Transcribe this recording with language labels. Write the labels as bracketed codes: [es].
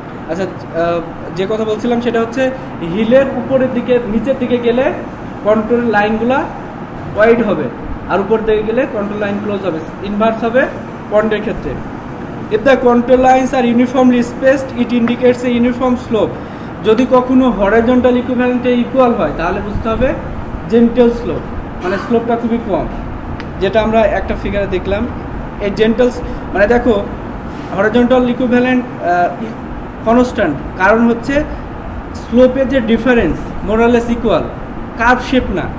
[bn] আচ্ছা, যে কথা বলছিলাম সেটা হচ্ছে হিলের উপরের দিকে, নিচের দিকে গেলে কন্ট্রোল লাইনগুলা ওয়াইড হবে, আর উপর দিকে গেলে কন্ট্রোল লাইন ক্লোজ হবে। ইনভার্স হবে পন্ডের ক্ষেত্রে। [en] If the control lines are uniformly spaced, it indicates a uniform slope. [bn] যদি কখনো হরাইজন্টাল ইকুইভ্যালেন্টে ইকুয়াল হয় তাহলে বুঝতে হবে জেন্টাল স্লোপ, মানে স্লোপটা খুবই কম, যেটা আমরা একটা ফিগারে দেখলাম। এই জেন্টাল মানে দেখো হরাইজন্টাল ইকুইভ্যালেন্ট কনস্ট্যান্ট, কারণ হচ্ছে স্লোপের যে ডিফারেন্স মোরালেস ইকুয়াল, কার্ভ শেপ না।